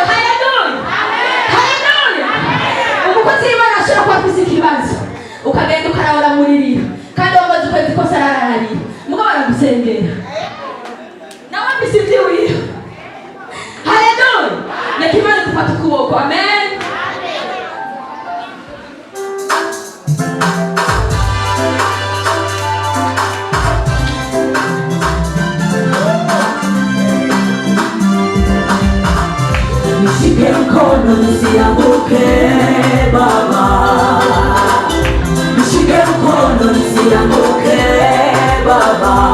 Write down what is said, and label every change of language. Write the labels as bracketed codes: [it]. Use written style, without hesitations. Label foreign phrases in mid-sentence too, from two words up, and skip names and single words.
[rn] Haleluya haleluya. Umukozi w'Imana ashobora kuba afise ikibazo ukagenda ukarabura muririra kandi wamaze ukwezi kose arararira mugabo aragusengera nawe afise ivy'iwiwe. Haleluya. Reka Imana igufate ukuboko. Amen. [sw] Nishike mkono nisianguke Baba, nishike mkono nisianguke Baba,